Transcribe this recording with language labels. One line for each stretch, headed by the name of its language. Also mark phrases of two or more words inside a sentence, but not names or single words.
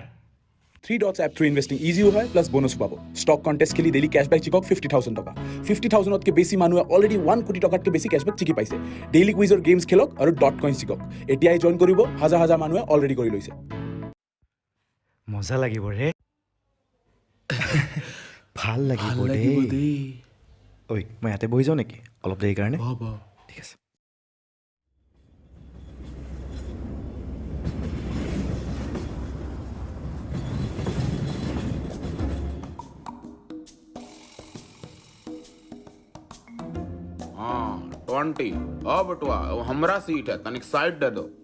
Assamese: 3 ডটছ এপ
English: through investing
Assamese: ইজিও হয় প্লাছ বনাছো পাব
English: stock contest
Assamese: খেলি
English: daily cashback
Assamese: জিকক 50,000 টকা 50,000তকৈ বেছি মানুহে অলৰেডি 1 কোটি টকাতকৈ বেছি কেছবেক জিকি পাইছে ডেইলি কুইজৰ গেমছ খেলক আৰু
English: dot coins
Assamese: জিকক এতিয়াই জইন কৰিব হাজাৰ হাজাৰ মানুহে অলৰেডি কৰি লৈছে মজা লাগিব ৰে ভাল লাগিব দেই ঐ মই ইয়াতে বহি যাওঁ নেকি অলপ দেৰি কাৰণে হ'ব ঠিক আছে
Hindi: हाँ 20 बटुआ वो हमरा सीट है तनिक साइड दे दो